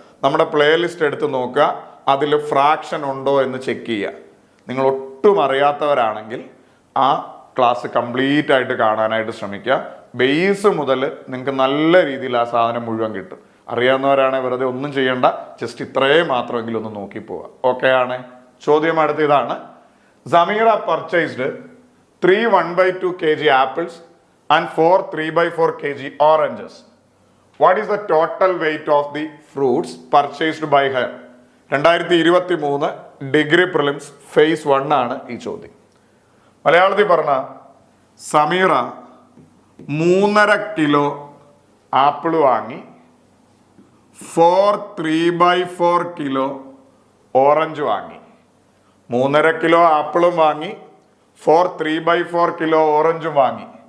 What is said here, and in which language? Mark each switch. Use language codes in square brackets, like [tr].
[ml] നമ്മുടെ പ്ലേലിസ്റ്റ് എടുത്ത് നോക്കുക, അതിൽ ഫ്രാക്ഷൻ ഉണ്ടോ എന്ന് ചെക്ക് ചെയ്യുക. നിങ്ങൾ ഒട്ടും അറിയാത്തവരാണെങ്കിൽ ആ ക്ലാസ് കംപ്ലീറ്റ് ആയിട്ട് കാണാനായിട്ട് ശ്രമിക്കുക. ബേസ് മുതൽ നിങ്ങൾക്ക് നല്ല രീതിയിൽ ആ സാധനം മുഴുവൻ കിട്ടും. അറിയാവുന്നവരാണ് വെറുതെ ഒന്നും ചെയ്യേണ്ട, ജസ്റ്റ് ഇത്രയും മാത്രമെങ്കിലും ഒന്ന് നോക്കി പോവുക. ഓക്കെ ആണ്. ചോദ്യം അടുത്ത ഇതാണ്. [en] Sameera purchased 3 1/2 kg apples and 4 3/4 kg oranges. What is the total weight of the fruits purchased by her? [ml] 2023 degree prelims face 1 ആണ് ഈ ചോദ്യം. മലയാളത്തിൽ പറഞ്ഞ സമീറ 3.5 കിലോ ആപ്പിൾ വാങ്ങി, 4 3/4 കിലോ ഓറഞ്ച് വാങ്ങി. 3.5 കിലോ ആപ്പിളും വാങ്ങി, 4 3/4 കിലോ ഓറഞ്ചും വാങ്ങി.